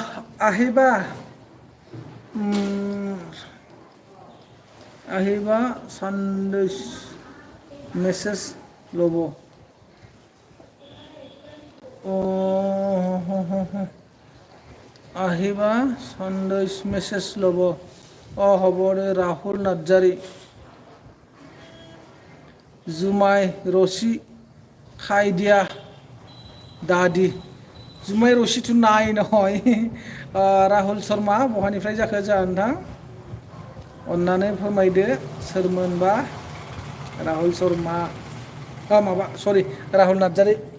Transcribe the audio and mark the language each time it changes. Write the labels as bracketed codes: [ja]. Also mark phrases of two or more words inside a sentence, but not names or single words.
[as] আহিবা সন্দেশ মেছেজ ল'ব আহিবা সন্দেশ মেছেজ ল'ব হ'ব দে [brx] ৰাহুল নাৰ্জাৰী जुमाय रसि खाय দিয়া दादि जुमाय रसिथ' नाय নহয় राहुल शर्मा बहानिफ्राय जाखो जोंहा नोंथां अन्नानै फोरमायदो सोरमोनबा राहुल शर्मा माबा सरि राहुल नार्जारि